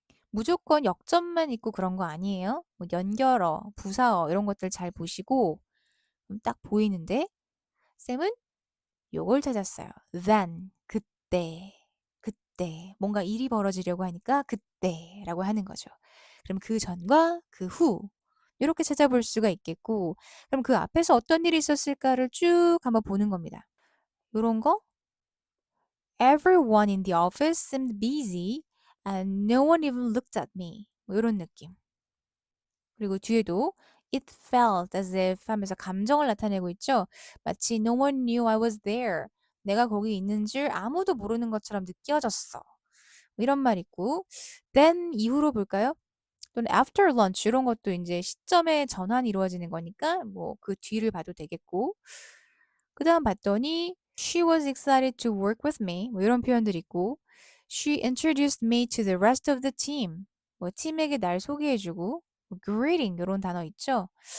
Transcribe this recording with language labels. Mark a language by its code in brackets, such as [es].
[ko] 무조건 역점만 있고 그런 거 아니에요. 뭐 연결어, 부사어 이런 것들 잘 보시고 딱 보이는데 쌤은 요걸 찾았어요. then, 그때 뭔가 일이 벌어지려고 하니까 그때라고 하는 거죠. 그럼 그 전과 그 후 이렇게 찾아볼 수가 있겠고 그럼 그 앞에서 어떤 일이 있었을까를 쭉 한번 보는 겁니다. 요런 거 [en] Everyone in the office seemed busy and no one even looked at me. [ko] 뭐 이런 느낌. 그리고 뒤에도 [en] it felt as if [ko] 하면서 감정을 나타내고 있죠. 마치 [en] no one knew I was there. [ko] 내가 거기 있는 줄 아무도 모르는 것처럼 느껴졌어. 뭐 이런 말 있고 then 이후로 볼까요? 또는 [en] after lunch [ko] 이런 것도 이제 시점의 전환이 이루어지는 거니까 뭐 그 뒤를 봐도 되겠고 그 다음 봤더니 [en] she was excited to work with me [ko] 뭐 이런 표현들 있고 [en] she introduced me to the rest of the team [ko] 뭐 팀에게 날 소개해주고 뭐 greeting 이런 단어 있죠.